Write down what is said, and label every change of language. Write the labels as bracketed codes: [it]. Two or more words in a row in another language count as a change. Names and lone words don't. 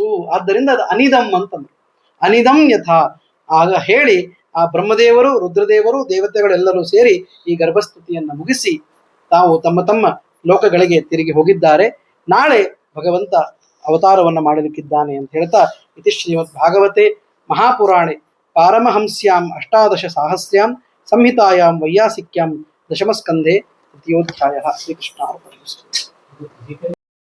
[kn] ಆದ್ದರಿಂದ ಅದು ಅನಿದಂ ಅಂತಂದ್ರು. [sa] ಅನಿದಂ ಯಥಾ. [kn] ಆಗ ಹೇಳಿ ಆ ಬ್ರಹ್ಮದೇವರು, ರುದ್ರದೇವರು, ದೇವತೆಗಳೆಲ್ಲರೂ ಸೇರಿ ಈ ಗರ್ಭಸ್ತುತಿಯನ್ನು ಮುಗಿಸಿ ತಾವು ತಮ್ಮ ತಮ್ಮ ಲೋಕಗಳಿಗೆ ತಿರುಗಿ ಹೋಗಿದ್ದಾರೆ. ನಾಳೆ ಭಗವಂತ ಅವತಾರವನ್ನು ಮಾಡಲಿಕ್ಕಿದ್ದಾನೆ ಅಂತ ಹೇಳ್ತಾ, [sa] ಇತಿ ಶ್ರೀಮದ್ ಭಾಗವತೆ ಮಹಾಪುರಾಣೆ ಪಾರಮಹಂಸ್ಯಾಂ ಅಷ್ಟಾದಶ ಸಾಹಸ್ರ್ಯಾಂ ಸಂಹಿತಾಯಾಂ ವೈಯಾಸಿಕ್ಯಾಂ ದಶಮಸ್ಕಂಧೆ ದ್ವಿತೀಯೋಧ್ಯಾಯ. ಶ್ರೀಕೃಷ್ಣ.